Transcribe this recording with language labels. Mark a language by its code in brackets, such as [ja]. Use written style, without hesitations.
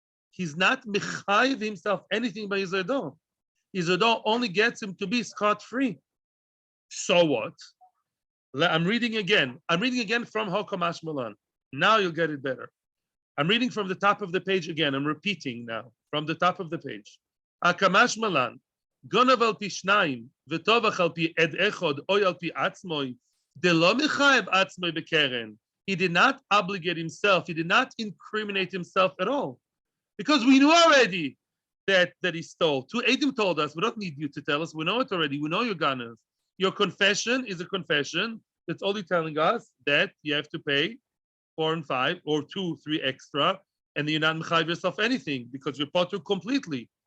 [en] He's not mechayiv himself anything by his eidah. His eidah only gets him to be scot-free. So what? I'm reading again. I'm reading again from Hokamash Malan. Now you'll get it better. I'm reading from the top of the page again. I'm repeating now from the top of the page. Hakamash Malan. [he] גונב על פי שניים, וטובח על פי עד אחד, או על פי עצמוי, דלא מחייב עצמוי בקרן. [en] He did not obligate himself. He did not incriminate himself at all. Because we knew already that he stole. Two eidim told us, we don't need you to tell us. We know it already. We know you're gonna. Your confession is a confession that's only telling us that you have to pay 4 and 5 or 2, 3 extra, and you're not mechayiv yourself anything because you're potter completely.